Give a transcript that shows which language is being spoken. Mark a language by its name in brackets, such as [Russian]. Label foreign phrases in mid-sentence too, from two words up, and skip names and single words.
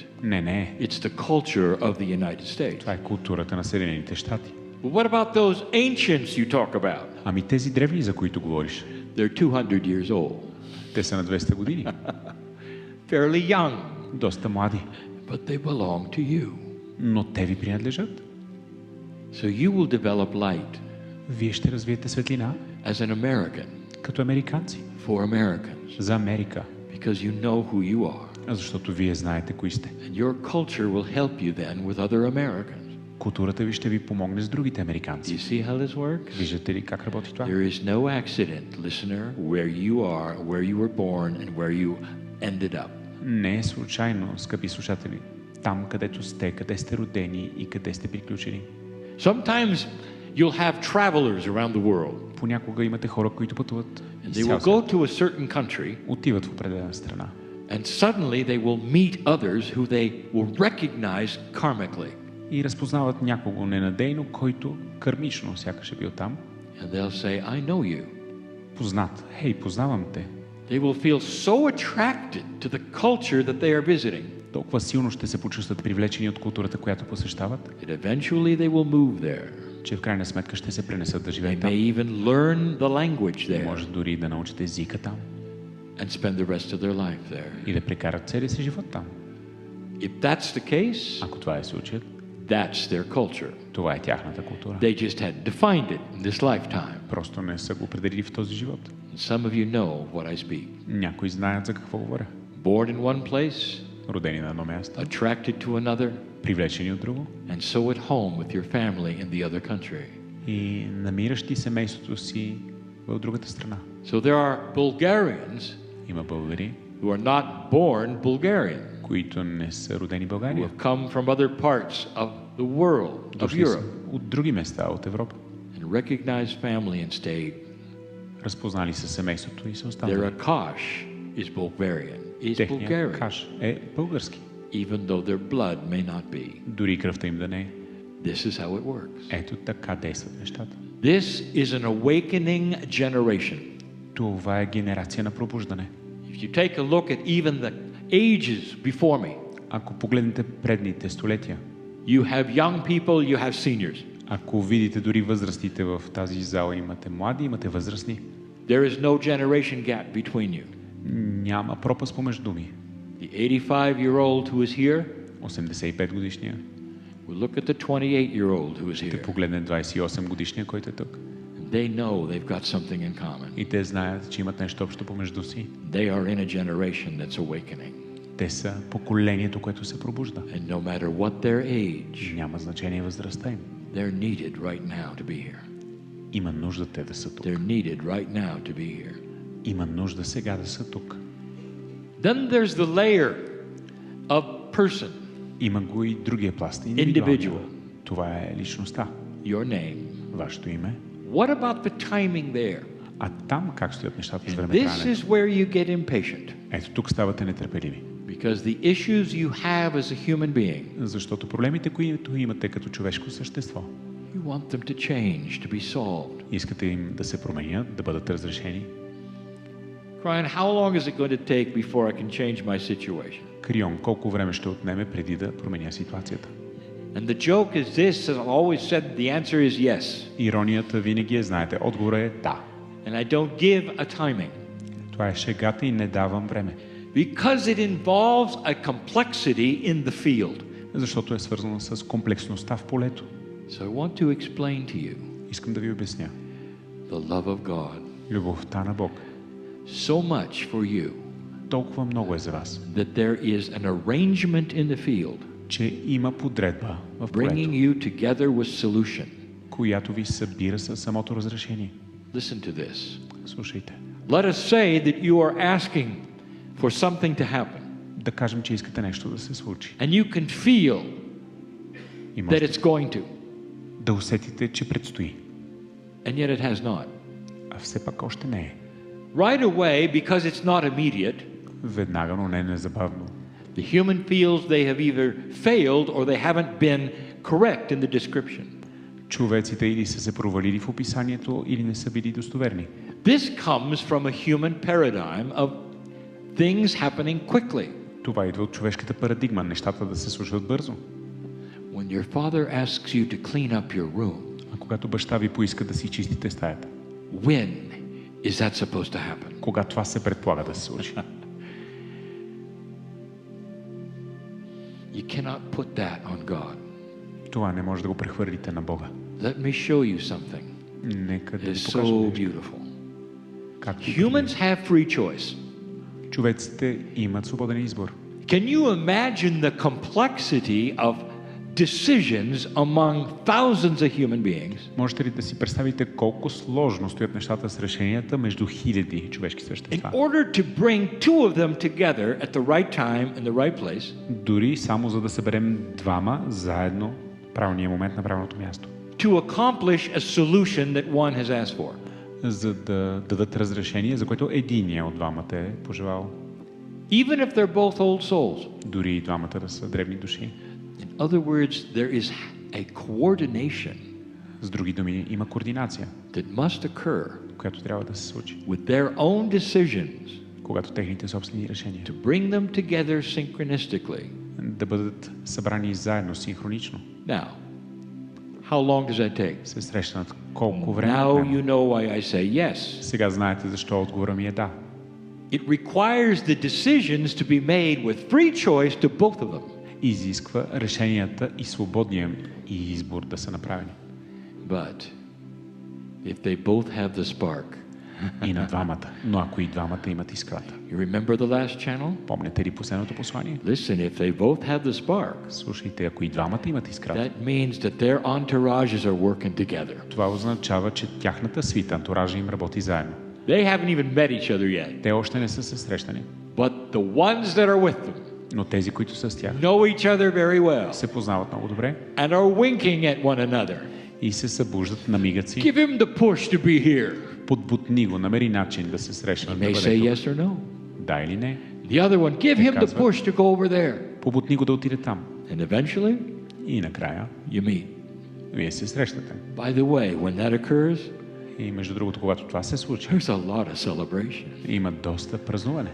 [Bulgarian] Не. [English] It's the culture of the United States. [Bulgarian] Това е културата на Съединените щати. [English] But what about those ancients you talk about? [Bulgarian] Ами тези древни, за които говориш, [English] They're 200 years old, [Bulgarian] те са на 200 години. [English] fairly young, [Bulgarian] Доста млади. [English] but they belong to you. [Bulgarian] Но те ви принадлежат. [English] So you will develop light [Bulgarian] Вие ще развиете светлина [English] as an American [Bulgarian] като американци. [English] for Americans [Bulgarian] За Америка. [English] because you know who you are. [Bulgarian] Защото вие знаете кои сте. [English] And your culture will help you then with other Americans. [Bulgarian] Културата ви ще ви помогне с другите [English] Do [Bulgarian] американци. [English] you see how this works? [Bulgarian] Виждате ли как работи това? [English] There is no accident, listener, where you are, where you were born, and where you ended up. [Bulgarian] Не е случайно, скъпи слушатели, там където сте, къде сте родени и къде сте приключили. [English] Sometimes you'll have travelers around the world. [Bulgarian] Понякога имате хора, които пътуват [English] And [Bulgarian] из [English] they [Bulgarian] цял [English] will [Bulgarian] свят. [English] go to a certain country, [Bulgarian] Отиват в определена страна. [English] and suddenly they will meet others who they will recognize karmically. [Bulgarian] И разпознават някого ненадейно, който кърмично сякаш е бил там. [English] And they'll say, I know you. [Bulgarian] Познат. Хей, познавам те. [English] They will feel so attracted to the culture that they are visiting [Bulgarian] Толкова силно ще се почувстват привлечени от културата, която посещават, [English] that eventually they will move there. [Bulgarian] че в крайна сметка ще се пренесат да [English] They [Bulgarian] живеят [English] may [Bulgarian] там. [English] even learn the language [Bulgarian] И [English] there [Bulgarian] може дори да научат езика там [English] and spend the rest of their life there. [Bulgarian] и да прекарат целия си живот там. [English] If that's the case, [Bulgarian] Ако това е случаят, [English] that's their culture. [Bulgarian] това е тяхната култура. [English] They just hadn't defined it in this lifetime. [Bulgarian] Просто не са го определили в този живот. [English] And some of you know what I speak. [Bulgarian] Някои знаят за какво говоря. [English] Born in one place, [Bulgarian] Родени на едно място, [English] attracted to another, [Bulgarian] привлечени от друго [English] and so at home with your family in the other country. [Bulgarian] и намиращи семейството си в другата страна. [English] So there are Bulgarians [Bulgarian] Има българи, [English] who are not born Bulgarian, [Bulgarian] които не са родени в [English] who [Bulgarian] България. [English] have come from other parts of the world, of [Bulgarian] Дошли са [English] Europe. [Bulgarian] от други места, от Европа. [English] recognized family and stayed. [Bulgarian] Разпознали са семейството и са [English] Their [Bulgarian] останали. [English] Akash is Bulgarian, is [Bulgarian] Техният [English] Bulgarian, [Bulgarian] каш е български. [English] even though their blood may not be. [Bulgarian] Дори кръвта им да не е. [English] This is how it works. [Bulgarian] Ето така действат нещата. [English] This is an awakening generation. [Bulgarian] Това е генерация на пробуждане. [English] If you take a look at even the ages before me, [Bulgarian] Ако погледнете предните столетия, [English] you have young people, you have seniors. [Bulgarian] ако видите дори възрастите в тази зала, имате млади, имате възрастни, [English] There is no generation gap between you. [Bulgarian] няма пропаст помежду ми. [English] The 85-year-old who is here [Bulgarian] 85 годишния [English] will look at the 28-year-old who is [Bulgarian] ще [English] here. [Bulgarian] погледне 28 годишния, който е тук. [English] They know they've got something in common. [Bulgarian] И те знаят, че имат нещо общо помежду си. [English] They are in a generation that's awakening. [Bulgarian] Те са поколението, което се пробужда. [English] And no matter what their age, [Bulgarian] Няма значение възрастта им. [English] they're needed right now to be here. [Bulgarian] Има нужда те да са тук. [English] They're needed right now to be here. [Bulgarian] Има нужда сега да са тук. [English] Then there's the layer of person, [Bulgarian] Има го и другия пласт. [English] Individual. [Bulgarian] Това е личността. [English] your name. [Bulgarian] Вашето име. [English] What about the timing there? [Bulgarian] А там как стоят нещата с [English] This [Bulgarian] времетраенето? [English] is where you get impatient [Bulgarian] Ето тук ставате нетърпеливи. [English] because the issues you have as a human being, [Bulgarian] Защото проблемите, които имате като човешко същество, [English] you want them to change, to be solved. [Bulgarian] искате им да се променят, да бъдат разрешени. [English] Brian, how long is it going to take before I can change my situation? [Bulgarian] Крион, колко време ще отнеме преди да променя ситуацията? [English] And the joke is this, as I've always said, the answer is yes. [Bulgarian] Иронията винаги е, знаете, отговорът е да. [English] And I don't give a timing [Bulgarian] Това е шегата и не давам време. [English] because it involves a complexity in the field. [Bulgarian] Защото е свързано с комплексността в полето. [English] So I want to explain to you [Bulgarian] Искам да ви обясня. [English] the love of God [Bulgarian] Любовта на Бог [English] so much for you [Bulgarian] толкова много е за вас, [English] that there is an arrangement in the field [Bulgarian] че има подредба в [English] bringing [Bulgarian] полето, [English] you together with solution. [Bulgarian] която ви събира със самото разрешение. [English] Listen to this. [Bulgarian] Слушайте. [English] Let us say that you are asking for something to happen [Bulgarian] Да кажем, че искате нещо да се случи. [English] and you can feel [Bulgarian] И [English] that [Bulgarian] можете [English] it's going to, [Bulgarian] да усетите, че предстои. [English] and yet it has not. [Bulgarian] А все пак още не е. [English] Right away, because it's not immediate, [Bulgarian] Веднага, но не незабавно. [English] the human feels they have either failed or they haven't been correct in the description. [Bulgarian] Човеците или са се провалили в описанието, или не са били достоверни. [English] This comes from a human paradigm of things happening quickly. [Bulgarian] Това идва от човешката парадигма, нещата да се случват бързо. [English] When your father asks you to clean up your room, [Bulgarian] А когато баща ви поиска да си чистите стаята, [English] when is that supposed to happen? [Bulgarian] кога това се предполага да се случи? [English] You cannot put that on God. [Bulgarian] Това не може да го прехвърлите на Бога. [English] Let me show you something. [Bulgarian] Нека да [English] It [Bulgarian] ви [English] is [Bulgarian] покажа [English] so [Bulgarian] нещо. [English] beautiful. [Bulgarian] Както [English] Humans have free choice. [Bulgarian] човеците имат свободен избор. [English] Can you imagine the complexity of decisions among thousands of human beings [Bulgarian] Можете ли да си представите колко сложно стоят нещата с решенията между хиляди човешки [English] in [Bulgarian] същества? [English] order to bring two of them together at the right time in the right place [Bulgarian] Дори само за да съберем двама заедно в правилния момент на правилното място, [English] to accomplish a solution that one has asked for? [Bulgarian] за да дадат разрешение, за което единия от двамата е пожелал. [English] Even if they're both old souls. [Bulgarian] Дори и двамата да са древни души. [English] In other words, there is a coordination [Bulgarian] С други думи, има координация, [English] that must occur [Bulgarian] която трябва да се случи, [English] with their own decisions [Bulgarian] когато техните собствени решения [English] to bring them together synchronistically. [Bulgarian] да бъдат събрани заедно, синхронично, [English] Now, how long does that take? [Bulgarian] се срещнат колко време. [English] Now [Bulgarian] отнема. [English] you know why I say yes. [Bulgarian] Сега знаете защо отговора ми е да. [English] It requires the decisions to be made with free choice to both of them. [Bulgarian] Изисква решенията и свободния и избор да са направени. [English] But if they both have the spark, [Bulgarian] И на двамата. Но ако и двамата имат искрата. [English] you remember the last channel? [Bulgarian] Помните ли последното послание? [English] Listen, if they both have the spark, [Bulgarian] Слушайте, ако и двамата имат искрата, [English] that means that their entourages are working together. [Bulgarian] това означава, че тяхната свита, антуража им работи заедно. [English] They haven't even met each other yet. [Bulgarian] Те още не са се срещани, [English] But the ones that are with them [Bulgarian] но тези, които са с тях, [English] know each other very well [Bulgarian] се познават много добре [English] and are winking at one another. [Bulgarian] и се събуждат, намигат си, [English] Give him the push to be here. [Bulgarian] подбутни го, намери начин да се срещнат, [English] He [Bulgarian] да [English] may [Bulgarian] бъде [English] say [Bulgarian] тук. [English] yes or no. [Bulgarian] Да или не? [English] The other one, give him the [Bulgarian] казва. [English] push to go over there. [Bulgarian] Побутни го да отиде там. [English] And eventually, [Bulgarian] И накрая, [English] you meet. [Bulgarian] вие се срещате. [English] By the way, when that occurs, [Bulgarian] И между другото, когато това се случи, [English] there's a lot of celebration. [Bulgarian] има доста празнуване.